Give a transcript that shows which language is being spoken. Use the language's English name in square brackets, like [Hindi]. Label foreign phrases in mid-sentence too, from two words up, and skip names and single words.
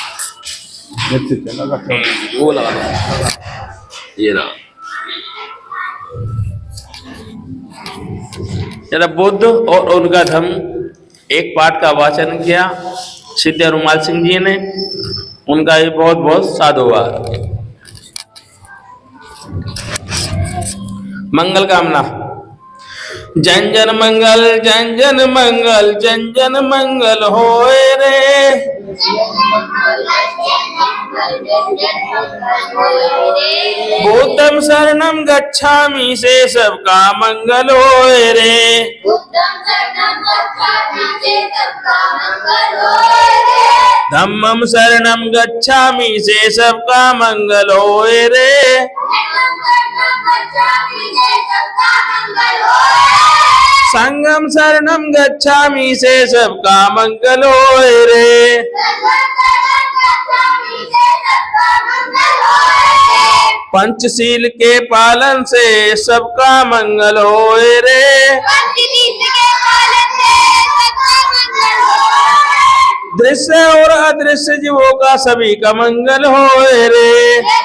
[Hindi] वो लगा ये रहा। जरा बुद्ध और उनका धर्म एक पाठ का वाचन किया सिद्धे रुमाल सिंह जी ने, उनका भी बहुत बहुत साधुवाद। मंगल कामना। जन जन मंगल जन जन मंगल जन जन मंगल होए रे। [Pali] बुद्धं शरणं गच्छामि [Hindi] से सबका मंगल होए रे। [Pali] धम्मं शरणं गच्छामि [Hindi] से सबका मंगल होए रे। [Pali] संगम शरणं गच्छामि [Hindi] से सबका मंगल होए रे। पंचशील के पालन से सबका मंगल होए रे। दृश्य और अदृश्य जीवों का सभी का मंगल होए रे।